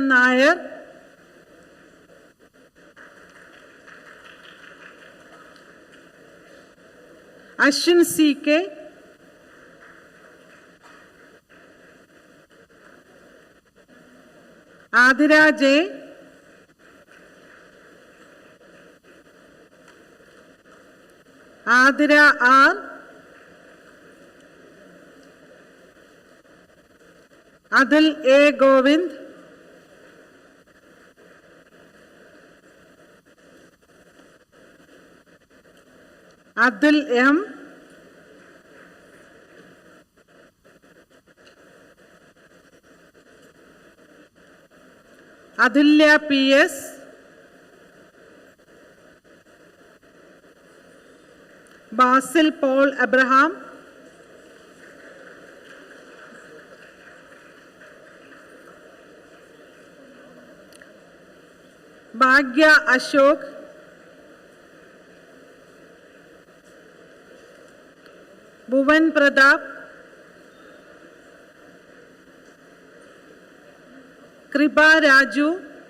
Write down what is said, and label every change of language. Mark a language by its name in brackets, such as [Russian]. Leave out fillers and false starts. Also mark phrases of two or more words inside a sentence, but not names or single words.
[English] Nair, Ashwin C.K., Adira J., Adira R., Adil A. Govind, Adil M., Adilya P.S., Basil Paul Abraham, Bhagya Ashok, Bhuvan Pratap, Kripa Raju,